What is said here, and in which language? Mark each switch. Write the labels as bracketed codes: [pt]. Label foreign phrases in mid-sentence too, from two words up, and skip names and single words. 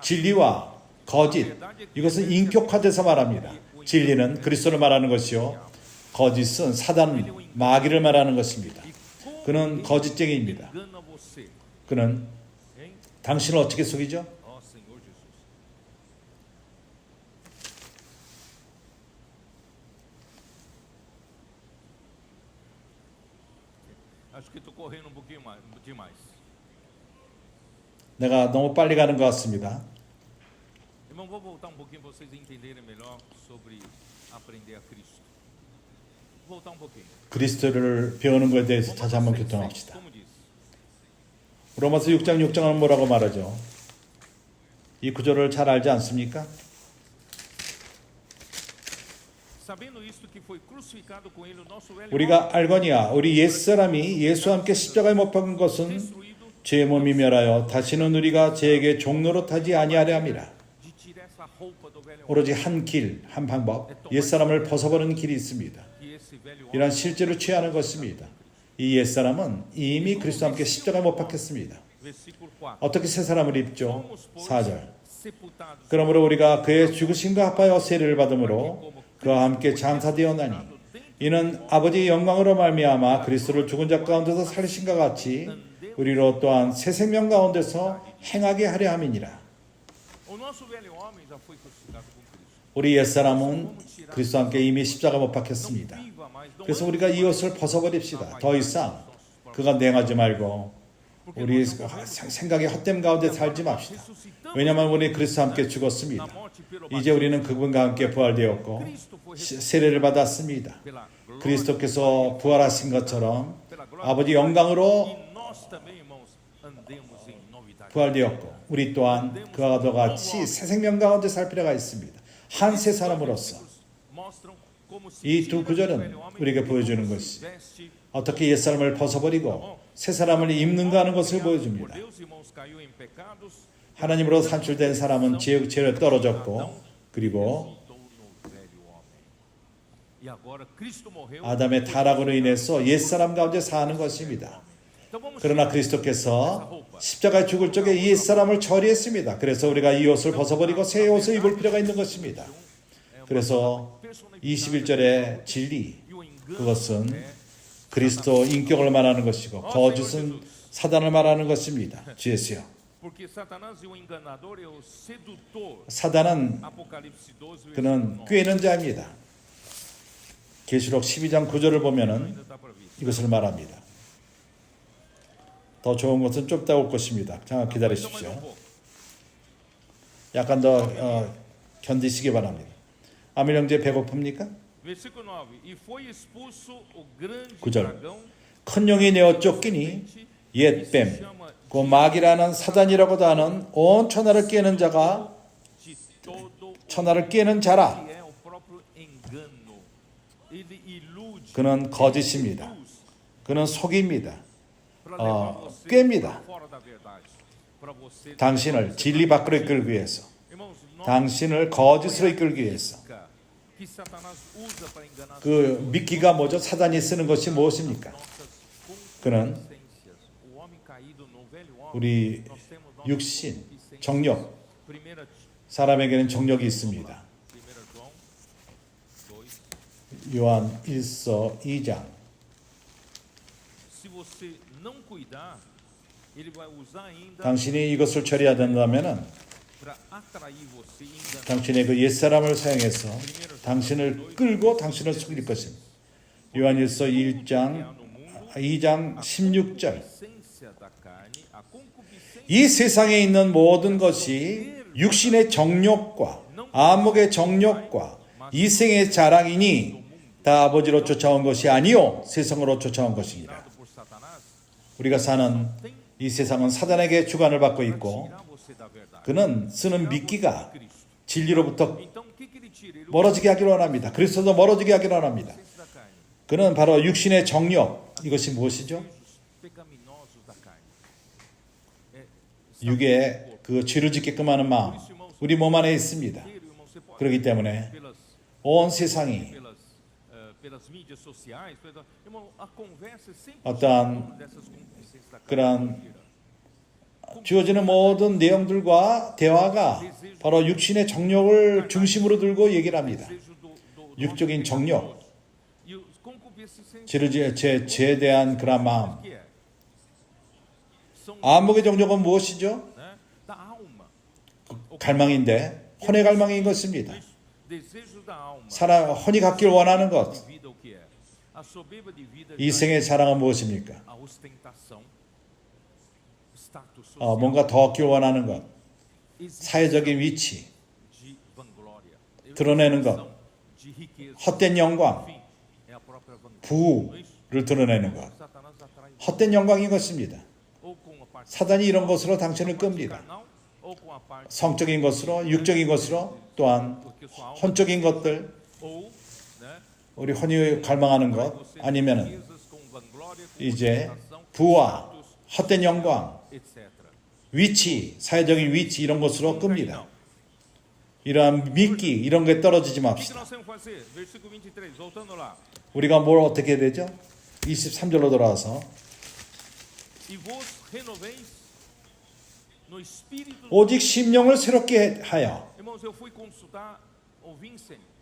[ko] 진리와 거짓, 이것은 인격화돼서 말합니다. 진리는 그리스도를 말하는 것이요, 거짓은 사단, 마귀를 말하는 것입니다. 그는 거짓쟁이입니다. [pt] Engana você, [ko] 그는 [pt] hein? [ko] 당신을 어떻게 속이죠? [pt] Ó Senhor Jesus. Acho que estou correndo um pouquinho mais, demais. [ko] 내가 너무 빨리 가는 것 같습니다. [pt] Irmão, vou voltar um pouquinho para vocês entenderem melhor sobre aprender a Cristo. Vou voltar um pouquinho. [ko] 그리스도를 배우는 것에 대해서 다시 한번 교통합시다. [pt] Como diz? [ko] 로마서 6장 6장은 뭐라고 말하죠? 이 구절을 잘 알지 않습니까? [pt] Sabendo isto que foi crucificado com ele o nosso velho [ko] 우리가 알거니와 우리 옛사람이 예수와 함께 십자가에 못 박은 것은 [pt] destruído [ko] 죄 몸이 멸하여 다시는 우리가 죄에게 종로로 타지 아니하려 함이라. [pt] de tirar essa roupa do velho homem, [ko] 오로지 한 길, 한 방법, 옛사람을 벗어버리는 길이 있습니다. [pt] que esse velho homem [ko] 이란 실제로 취하는 것입니다. 이 옛사람은 이미 그리스도와 함께 십자가에 못 박혔습니다. [pt] versículo 4. [ko] 어떻게 새 사람을 입죠? [pt] Fomos, pois, [ko] 4절. [pt] sepultados [ko] 그러므로 우리가 그의 죽으심과 합하여 세례를 받음으로 그와 함께 장사되었나니 이는 아버지의 영광으로 말미암아 그리스도를 죽은 자 가운데서 살리신과 같이 우리로 또한 새 생명 가운데서 행하게 하려 함이니라. [pt] O nosso velho homem já foi crucificado com Cristo. [ko] 우리 옛사람은 그리스도와 함께 이미 십자가 못 박혔습니다. [pt] Viva mais, não [ko] 그래서 [pt] ande [ko] 우리가 이 옷을 벗어버립시다. 더 이상 그가 냉하지 말고 우리 생각의 헛됨 가운데 살지 맙시다. 왜냐하면 우리 그리스도와 함께 죽었습니다. 이제 우리는 그분과 함께 부활되었고 세례를 받았습니다. [pt] pela glória, [ko] 그리스도께서 부활하신 것처럼 아버지 영광으로 [pt] e nós também, irmãos, andemos em novidade. [ko] 부활되었고 우리 또한 그와 같이 새 생명 가운데 살 필요가 있습니다. 한 새 사람으로서 [pt] Mostram como se [ko] 이 두 [pt] tira do [ko] 구절은 [pt] velho homem [ko] 우리에게 [pt] e [ko] 보여주는 [pt] como [ko] 것이 [pt] se veste. [ko] 어떻게 옛사람을 벗어버리고 새 사람을 입는가 하는 것을 [pt] Por [ko] 보여줍니다. [pt] Deus, irmãos, caiu em pecados, [ko] 하나님으로 산출된 사람은 죄로 떨어졌고 그리고 [pt] resultou no velho homem. E agora Cristo morreu. [ko] 아담의 타락으로 인해서 옛사람 가운데 사는 것입니다. [pt] Então vamos [ko] 그러나 그리스도께서 십자가에 죽을 적에 이 옛사람을 처리했습니다. 그래서 우리가 이 옷을 벗어버리고 새 옷을 입을 필요가 있는 것입니다. 그래서 21절의 진리, [pt] e o engano [ko] 그것은 그리스도 인격을 말하는 것이고 거짓은 사단을 말하는 것입니다. 주 예수여. [pt] porque Satanás e o enganador é o sedutor. [ko] 사단은 [pt] Apocalipse 12, [ko] 그는 [pt] versículo 9. [ko] 꿰는 자입니다. 계시록 12장 9절을 보면은 [pt] Ainda dá para ver. [ko] 이것을 말합니다. 더 좋은 것은 좀 이따 올 것입니다. 잠깐 [pt] Então, mais [ko] 기다리십시오. [pt] um pouco. [ko] 약간 더 견디시기 바랍니다. 아밀 형제 배고픕니까? [pt] Versículo 9. E foi expulso o grande [ko] 9절. [pt] dragão, [ko] 큰 용이 내어 쫓기니 옛뱀, 그 마귀라는 사단이라고도 하는 온 천하를 깨는 자가 [pt] de todo [ko] 천하를 깨는 자라. [pt] que é o próprio engano. Ele ilude, [ko] 그는 거짓입니다. [pt] induz [ko] 그는 속입니다. [pt] para levar você [ko] 깹니다. [pt] para fora da verdade. Para você [ko] 당신을 진리 밖으로 이끌기 위해서, [pt] Irmãos, nós [ko] 당신을 거짓으로 이끌기 위해서. [pt] que Satanás usa para enganar [ko] 그 미끼가 뭐죠? 사단이 쓰는 것이 무엇입니까? [pt] nossas [ko] 그는 [pt] concupiscências. O homem caído no velho homem, [ko] 우리 [pt] nós temos nossas [ko] 육신, [pt] concupiscências. [ko] 정욕, [pt] Primeira [ko] 사람에게는 정욕이 있습니다. [pt] João 2. [ko] 요한 1서 2장. [pt] Se você não cuidar, ele vai usar ainda [ko] 당신이 이것을 처리해야 된다면은 [pt] para atrair você e enganar. [ko] 당신의 그 옛사람을 사용해서 당신을 끌고 당신을 속일 것입니다. 요한일서 2장 16절. [pt] Essência da carne, a concupiscência [ko] 이 세상에 있는 모든 것이 육신의 정욕과 안목의 정욕과 이생의 자랑이니 다 아버지로 쫓아온 것이 아니요 세상으로 쫓아온 것입니다. [pt] tirado por Satanás, [ko] 우리가 사는 이 세상은 사단에게 주관을 받고 있고 [pt] tirar você da verdade. [ko] 그는 쓰는 미끼가 Cristo. 진리로부터 [pt] Então, o que ele tira? tirei o [ko] 멀어지게 하기를 원합니다. 그리스도도 멀어지게 하기를 원합니다. [pt] da carne. [ko] 그는 바로 육신의 정욕. 이것이 무엇이죠? [pt] Desejos pecaminosos da carne. [ko] 육의 그 죄를 짓게끔 하는 마음. 우리 몸 안에 있습니다. [pt] Irmão, você pode [ko] 그렇기 때문에 [pt] pelas [ko] 온 세상이 [pt] pelas mídias sociais, irmão, a conversa é sempre [ko] 어떠한 [pt] dessas concupiscências da carne. [ko] 그런 주어지는 모든 내용들과 대화가 바로 육신의 정욕을 중심으로 들고 얘기를 합니다. [pt] Desejo do [ko] 육적인 정욕, [pt] e os concupiscências [ko] 죄에 대한 그런 마음. [pt] que é? São [ko] 안목의 정욕은 무엇이죠? [pt] né, da alma. [ko] 갈망인데 혼의 갈망인 것입니다. [pt] Desejo da alma. [ko] 사람 혼이 갖길 원하는 것. [pt] De vida o que é? A soberba de vida [ko] 이 생의 자랑은 무엇입니까? [pt] a ostentação, status social, [ko] 뭔가 더 얻길 원하는 것. [pt] exibição [ko] 사회적인 위치, [pt] de vanglória, [ko] 드러내는 것. [pt] exibição de riqueza. [ko] 헛된 영광, [pt] Enfim, é a própria vanglória. [ko] 부를 드러내는 것. [pt] Satanás atrai [ko] 헛된 영광인 것입니다. [pt] ou com a parte [ko] 사단이 이런 것으로 당신을 끕니다. [pt] carnal ou com a parte [ko] 성적인 것으로, 육적인 것으로, 또한 [pt] porque sua alma [ko] 혼적인 것들, [pt] ou, né, [ko] 우리 혼이 갈망하는 것, [pt] você [ko] 아니면은 [pt] riquezas com vanglória, com [ko] 이제 [pt] ostentação, [ko] 부와 [pt] status, [ko] 헛된 영광, [pt] etc. [ko] 위치, 사회적인 위치 이런 것으로 [pt] Não cai, [ko] 끕니다. [pt] não. [ko] 이러한 미끼 이런 거에 떨어지지 [pt] O que [ko] 맙시다. [pt] nós temos que fazer? Versículo 23, voltando lá. [ko] 우리가 뭘 어떻게 해야 되죠? 23절로 돌아와서 [pt] E vos renoveis no espírito. [ko] 오직 심령을 새롭게 하여. [pt] Irmãos, eu fui consultar o Vincent.